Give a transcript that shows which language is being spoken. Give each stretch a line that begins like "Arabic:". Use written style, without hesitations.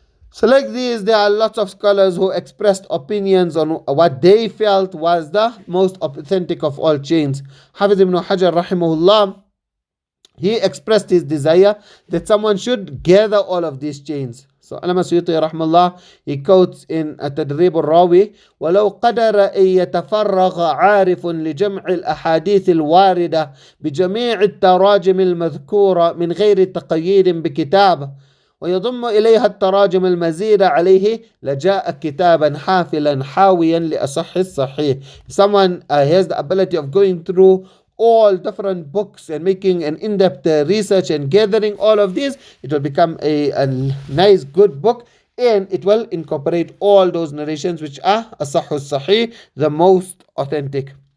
English: So like these, there are lots of scholars who expressed opinions on what they felt was the most authentic of all chains. Hafiz ibn Hajar rahimahullah, he expressed his desire that someone should gather all of these chains. So Allama Suyuti rahmallah, he quotes in Tadrib al-Rawi,
Arabic: وَلَوْ قَدَرَ أَن يَتَفَرَّغَ عَارِفٌ لِجَمْعِ الْأَحَادِيثِ الْوَارِدَةِ بِجَمِيعِ التَّرَاجِمِ الْمَذْكُورَةِ مِنْ غَيْرِ تَقْيِيدٍ بِكِتَابٍ ويضم إليها التراجم المزيدة عليه لجاء كتابا حافلا حاويا لأصح الصحيح.
English: If someone has the ability of going through all different books and making an in-depth research and gathering all of these, it will become a nice good book, and it will incorporate all those narrations which are asahhu sahih, the most authentic.